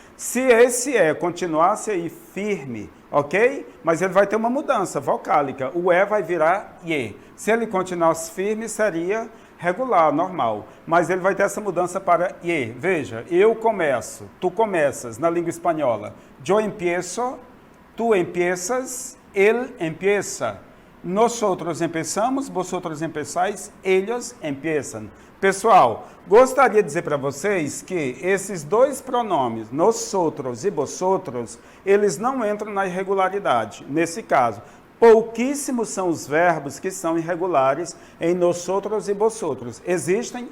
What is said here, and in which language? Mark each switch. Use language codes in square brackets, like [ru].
[pt] Se esse E continuasse aí firme, ok? Mas ele vai ter uma mudança vocálica. O E vai virar IE. Se ele continuasse firme, seria regular, normal. Mas ele vai ter essa mudança para IE. Veja, eu começo, tu começas, na língua espanhola. [es] Yo empiezo, tu empiezas, él empieza. Nosotros empezamos, vosotros empezáis, ellos empiezan. [pt] Pessoal, gostaria de dizer para vocês que esses dois pronomes, nosotros e vosotros, eles não entram na irregularidade. Nesse caso, pouquíssimos são os verbos que são irregulares em nosotros e vosotros. Existem?